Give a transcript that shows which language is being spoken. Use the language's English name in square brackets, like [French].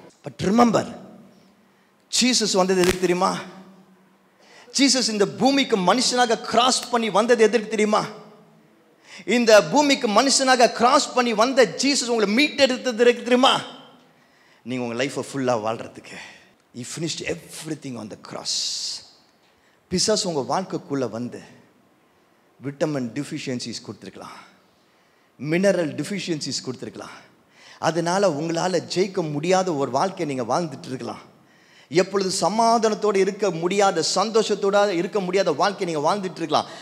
[Tamil] But remember, Jesus வந்தது எதுக்கு தெரியுமா? ஜீசஸ் இந்த பூமிக்கு மனுஷனாக கிராஸ் பண்ணி வந்தது எதற்கு தெரியுமா? இந்த பூமிக்கு மனுஷனாக கிராஸ் பண்ணி வந்த ஜீசஸ் உங்களை மீட்டெடுத்தது எதற்கு தெரியுமா? நீங்கள் உங்கள் லைஃப்பை ஃபுல்லாக வாழ்கிறதுக்கு. [English] He finished everything on the cross. [Tamil] பிசாசு உங்கள் வாழ்க்கைக்குள்ளே வந்து விட்டமின் டிஃபிஷியன்சிஸ் கொடுத்துருக்கலாம், மினரல் டிஃபிஷியன்சிஸ் கொடுத்துருக்கலாம், அதனால உங்களால் ஜெயிக்க முடியாத ஒரு வாழ்க்கையை நீங்கள் வாழ்ந்துட்டு இருக்கலாம். எப்பொழுது சமாதானத்தோடு இருக்க முடியாத, சந்தோஷத்தோடு இருக்க முடியாத வாழ்க்கையை நீங்கள் வாழ்ந்துட்டு இருக்கலாம்.